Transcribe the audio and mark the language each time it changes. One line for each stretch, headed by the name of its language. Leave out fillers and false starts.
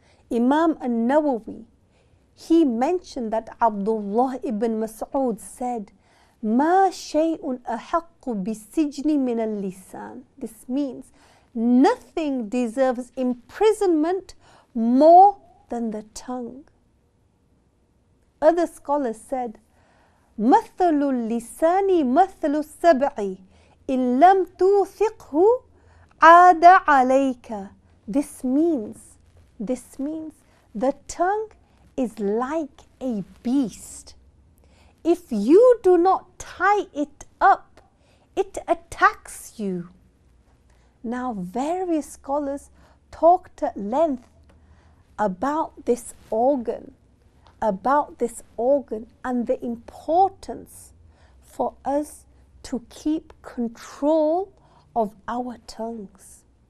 English: Imam al-Nawawi, he mentioned that Abdullah ibn Mas'ud said,
Arabic: ما شيء أحق بالسجن من اللسان.
English: This means nothing deserves imprisonment more than the tongue. Other scholars said,
Arabic: مثل اللسان مثل السبع إن لم توثقه عاد عليك.
English: This means the tongue is like a beast. If you do not tie it up, it attacks you. Now, various scholars talked at length about this organ and the importance for us to keep control of our tongues.